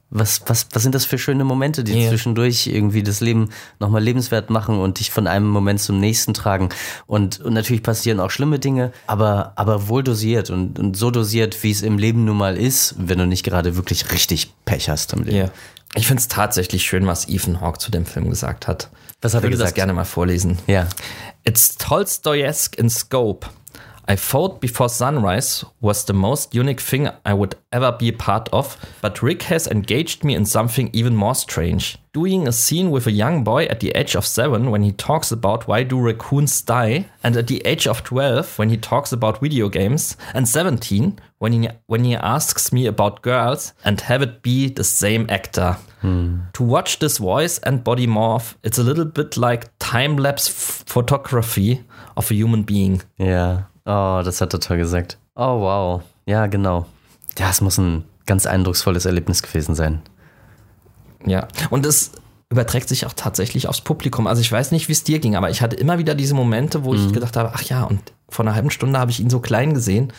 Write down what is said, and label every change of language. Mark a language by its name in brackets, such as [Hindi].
[German] Was sind das für schöne Momente, die zwischendurch irgendwie das Leben nochmal lebenswert machen und dich von einem Moment zum nächsten tragen? Und natürlich passieren auch schlimme Dinge, aber wohl dosiert und so dosiert, wie es im Leben nun mal ist, wenn du nicht gerade wirklich richtig Pech hast im Leben. Ja. Ich finde es tatsächlich schön, was Ethan Hawke zu dem Film gesagt hat. Was hat er gesagt? Ich würde das gerne mal vorlesen. Ja. [English] It's Tolstoyesque in scope. I Fought Before Sunrise was the most unique thing I would ever be a part of, but Rick has engaged me in something even more strange. Doing a scene with a young boy at the age of 7 when he talks about why do raccoons die, and at the age of 12 when he talks about video games, and 17 when he asks me about girls, and have it be the same actor. To watch this voice and body morph, it's a little bit like time-lapse photography of a human being. [German] Yeah. Oh, das hat er toll gesagt. Oh, wow. Ja, genau. Ja, es muss ein ganz eindrucksvolles Erlebnis gewesen sein. Ja, und es überträgt sich auch tatsächlich aufs Publikum. Also ich weiß nicht, wie es dir ging, aber ich hatte immer wieder diese Momente, wo ich gedacht habe, ach ja, und vor einer halben Stunde habe ich ihn so klein gesehen.